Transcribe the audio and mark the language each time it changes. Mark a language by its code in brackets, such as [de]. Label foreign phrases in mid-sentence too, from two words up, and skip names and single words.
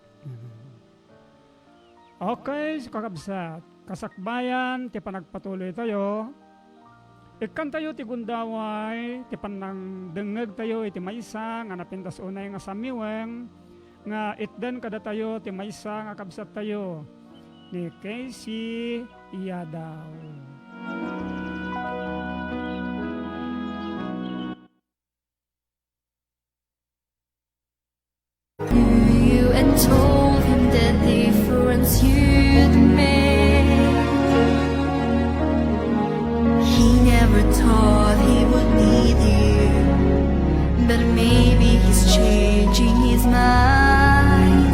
[ilo] Okay, kakabsat, kasakbayan, ti panagpatuloy tayo. Ikan tayo ti Gundaway, ti panang dengeg tayo iti maysa, nga napintas unay nga samiweng, nga itden kada tayo ti maysa nga kabsat tayo, ni Casey Yadaw. [en] You and told him the difference you'd make. He never thought he would need you, but maybe he's changing his mind.